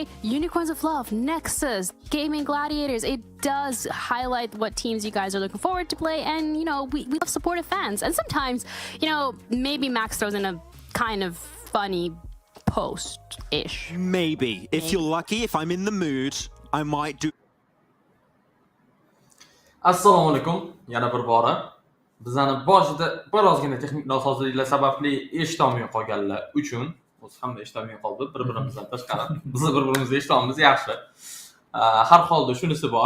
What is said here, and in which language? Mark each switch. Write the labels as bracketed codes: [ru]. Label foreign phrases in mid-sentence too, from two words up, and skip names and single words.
[en] Unicorns of Love, Nexus, Gaming Gladiators. It does highlight what teams you guys are looking forward to play, and you know, we love supportive fans. And sometimes, you know, maybe Max throws in a kind of funny post-ish. Maybe. If you're lucky, if I'm in the mood, I might do. [uz] Assalomu alaykum. Yana bir bora. Bizani boshida birozgina texnik nosozliklar sababli eshitolmay qolganlar uchun, o'zi hamma eshitolmay qoldi, bir-birimizdan tashqari. Biz bir-birimizni eshitamiz yaxshi. Har holda shunisi bor.